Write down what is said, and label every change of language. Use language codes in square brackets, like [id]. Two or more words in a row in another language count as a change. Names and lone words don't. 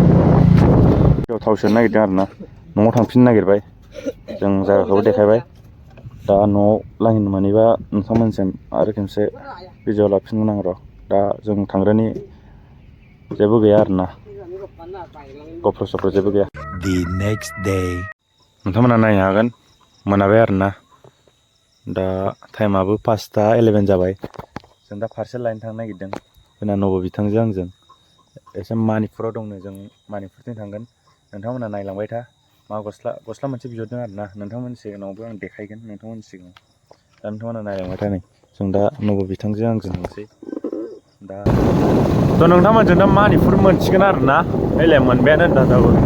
[brx] थाव सोनो नागिरदों आरोना न'आव थांफिननो नागिरबाय जों जायगाखौबो देखायबाय दा न'आव लाहैनो मोनैबा नोंथांमोनसिम आरो खेमसे भिडिअ लाफिनगोन आं र' दा जों थांग्रानि जेबो गैया आरोना गप्र' सप्र जेबो गैया [en] The next day [brx] नोंथांमोना नायनो हागोन मोनाबाय आरोना दा टाइमाबो 5:11 जाबाय जों दा पार्सेल लायनो थांनो नागिरदों जोंना नब बिथांजों आंजों एसे मानिपुराव दंनो जों मानिपुरथिं थांगोन नोंथांमोना नायलांबाय था मा गस्ला मोनसे बिहरदों आरोना नोंथांमोननि सिगाङावबो आं देखायगोन नोंथांमोननि सिगाङाव दा नोंथांमोना नायलांबाय था नै जों दा नब बिथांजों आंजों थांसै दा थ' नोंथांमोनजों दा मानिपुर मोनसिगोन आरोना ओइलाय मोनबायानो होनदा दाबो